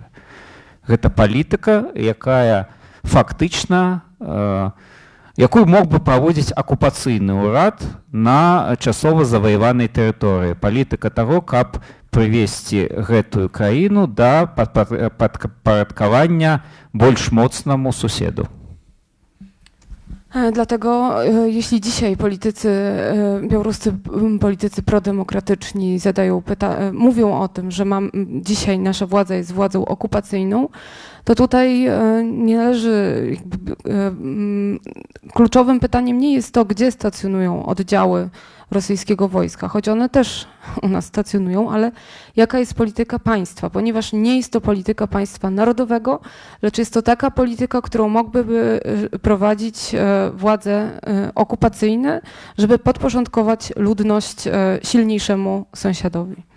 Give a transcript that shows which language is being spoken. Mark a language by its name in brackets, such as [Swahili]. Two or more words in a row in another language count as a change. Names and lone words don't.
[Belarusian] Гэта палітыка, якая фактычна, якую мог бы праводзіць акупацыйны ўрад на часова заваяванай тэрыторыі. Палітыка таго, каб прывесці гэтую краіну да падпарадкавання больш моцнаму суседу. [Polish] Dlatego jeśli dzisiaj białoruscy politycy prodemokratyczni mówią o tym, że dzisiaj nasza władza jest władzą okupacyjną, to tutaj nie należy, kluczowym pytaniem nie jest to, gdzie stacjonują oddziały rosyjskiego wojska, choć one też u nas stacjonują, ale jaka jest polityka państwa, ponieważ nie jest to polityka państwa narodowego, lecz jest to taka polityka, którą mogłyby prowadzić władze okupacyjne, żeby podporządkować ludność silniejszemu sąsiadowi.